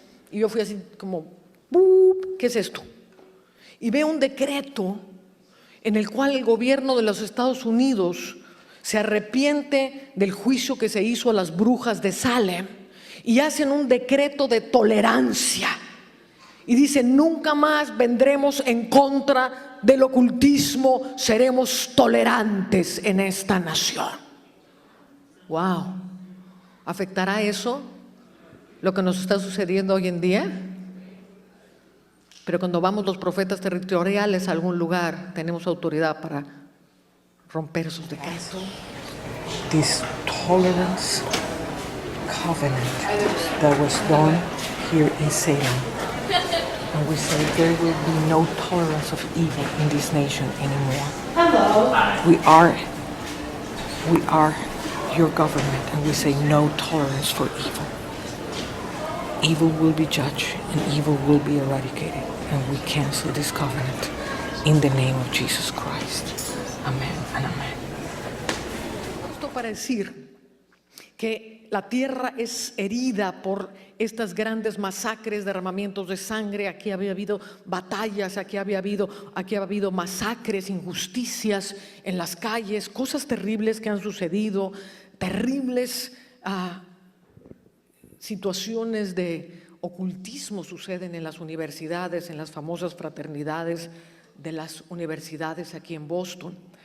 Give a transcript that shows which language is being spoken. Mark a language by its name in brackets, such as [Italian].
[Spanish] Y yo fui así como, ¡bup! ¿Qué es esto? Y veo un decreto en el cual el gobierno de los Estados Unidos se arrepiente del juicio que se hizo a las brujas de Salem y hacen un decreto de tolerancia y dicen nunca más vendremos en contra del ocultismo, seremos tolerantes en esta nación. Wow, ¿afectará eso lo que nos está sucediendo hoy en día? Pero cuando vamos los profetas territoriales a algún lugar tenemos autoridad para romper esos decretos. [English] This tolerance covenant that was done here in Salem, and we say there will be no tolerance of evil in this nation anymore. Hello. We are your government, and we say no tolerance for evil. Evil will be judged, and evil will be eradicated, and we cancel this covenant in the name of Jesus Christ. Amén and amén. [Spanish] Esto para decir que la tierra es herida por estas grandes masacres, derramamientos de sangre. Aquí había habido batallas, aquí había habido masacres, injusticias en las calles, cosas terribles que han sucedido, terribles situaciones de ocultismo suceden en las universidades, en las famosas fraternidades de las universidades aquí en Boston.